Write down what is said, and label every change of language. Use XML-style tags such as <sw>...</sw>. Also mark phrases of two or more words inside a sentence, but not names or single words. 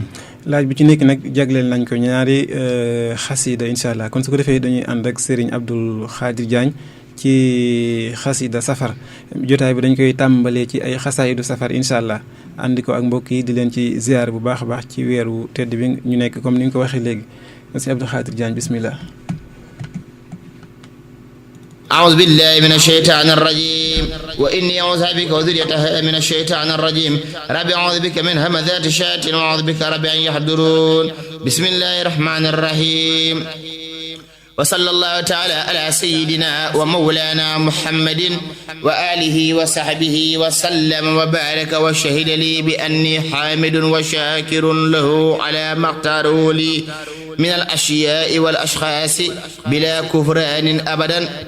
<wo>laaj bi ci nekk nag jagleel nañ ko ñaari xasida</wo> <ar>إن شاء الله</ar> <wo>kon su ko defee dañuy ànd ak Serigne Abdoul Khadir Diagne ci xasida safar jotaay bi dañ koy tàmbalee ci ay xasaayidu safar</wo> <ar>إن شاء الله</ar> <wo>àndi ko ak mbokk yi di leen ci ziar bu baax a baax ci weeru tedd bi ñu nekk comme ni nga ko waxee léegi monsieur Abdoul Khadir Diagne bismillah.</wo> <ar>أعوذ بالله من الشيطان الرجيم وإني أعوذ بك وذريتها من الشيطان الرجيم ربي أعوذ بك من همزات الشياطين وأعوذ بك ربي أن يحضرون بسم الله الرحمن الرحيم وصلى الله تعالى على سيدنا ومولانا محمد وآله وصحبه وسلم وبارك وشهد لي بأني حامد وشاكر له على ما اختاره لي من الأشياء والأشخاص بلا كفران أبدا</ar>